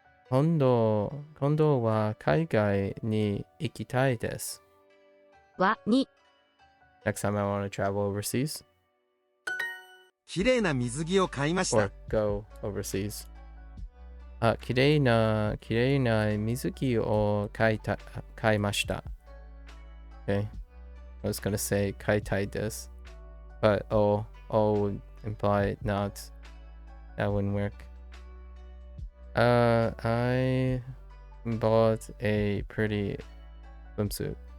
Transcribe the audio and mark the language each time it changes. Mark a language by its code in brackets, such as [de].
[ja] 今度は海外に行きたいです。に [en] Next time I want to travel overseas. [ja] きれいな水着を買いました。 [en] Or go overseas. [ja] きれいな水着を買いました。 [en] Okay. I was gonna say [ja] 買いたいです。 [en] But oh would imply not. That wouldn't work. I bought a pretty swimsuit.